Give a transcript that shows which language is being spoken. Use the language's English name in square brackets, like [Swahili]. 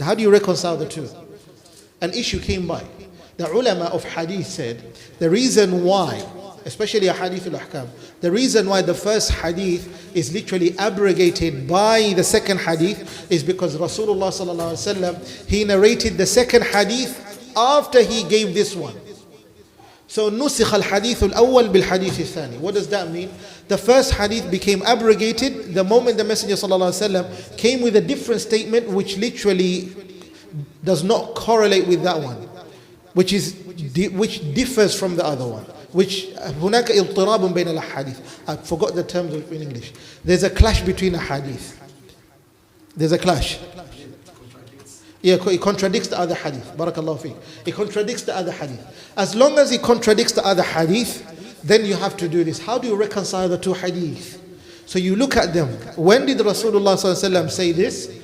[English] How do you reconcile the two? An issue came by. The ulama of hadith said, the reason why, especially a hadith al-ahkam, the reason why the first hadith is literally abrogated by the second hadith is because Rasulullah sallallahu alaihi wasallam, he narrated the second hadith after he gave this one. [Arabic] So نسخ الحديث الأول بالحديث الثاني. [English] What does that mean? The first hadith became abrogated the moment the Messenger ﷺ came with a different statement which literally does not correlate with that one, which differs from the other one. Which [Arabic] هناك اضطراب بين الأحاديث. [English] I forgot the terms in English. There's a clash between a hadith. There's a clash. Yeah, it contradicts the other hadith. Barakallahu fiqh. It contradicts the other hadith. As long as it contradicts the other hadith, then you have to do this. How do you reconcile the two hadith? So you look at them. When did Rasulullah ﷺ say this?